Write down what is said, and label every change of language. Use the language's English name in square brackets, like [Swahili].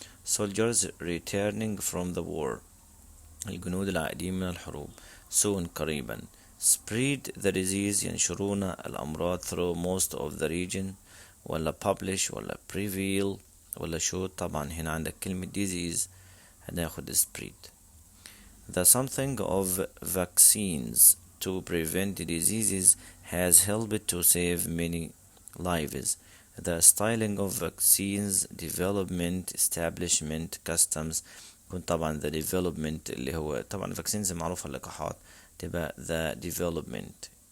[English] Soldiers returning from the war [Arabic] الجنود العائدين من الحروب [English] soon [Arabic] قريبا. [English] spread the disease [Arabic] ينشرون الأمراض [English] through most of the region ولا publish ولا prevail ولا show. [Arabic] طبعا هنا عندك كلمة disease هناخد spread. [English] The something of vaccines to prevent diseases has helped to save many lives. The styling of vaccines development establishment customs [Arabic] يكون طبعا [English] the development [Arabic] اللي هو طبعا [English] vaccines [Arabic] معروفة اللقاحات تبقى [English] the development.